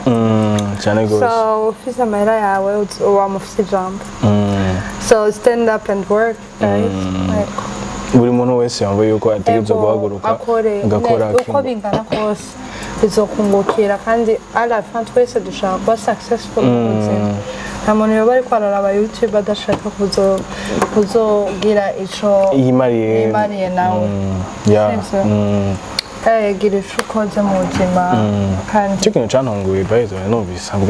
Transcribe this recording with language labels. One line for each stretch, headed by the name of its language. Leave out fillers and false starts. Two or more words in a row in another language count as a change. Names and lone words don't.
Rundi: cyane gose so ufise amahera yawe wamufise ijambo so
English: stand up and work guys
Rundi: buri muntu wese yumva yuko ategerezwa guhaguruka agakora uko bingana kose bizokungukira kandi
French: à la fin
Rundi: twese dushaka kuba successful mu buzima nta muntu yoba ariko araraba YouTube adashaka kuzogira ico yimariye nawe gira ico ukoze mu buzima kandi icyo kintu cantunguye bayizo numvise avuga